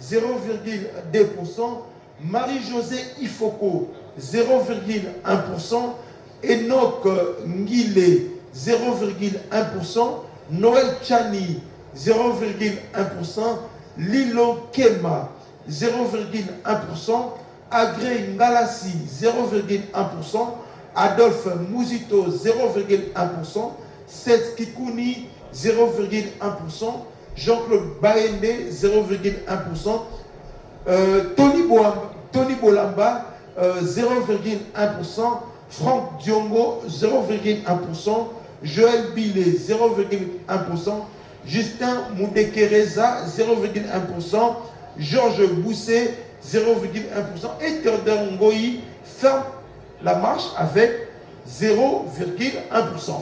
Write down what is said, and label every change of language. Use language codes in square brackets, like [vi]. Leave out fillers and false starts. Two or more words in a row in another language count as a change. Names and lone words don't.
[fr] 0,2%, Marie-Josée Ifoko 0,1%, Enoch Ngile 0,1%, Noël Chani 0,1%, Lilo Kema 0,1%, Agré Ngalassi 0,1%, Adolphe Mouzito 0,1%, Seth Kikouni 0,1%, Jean-Claude Baende 0,1%, Tony Bolamba 0,1%, Franck Diongo 0,1%, Joël Billet 0,1%, Justin Moudekereza 0,1%, Georges Bousset 0,1% et Théodore Ngoï ferme la marche avec 0,1%.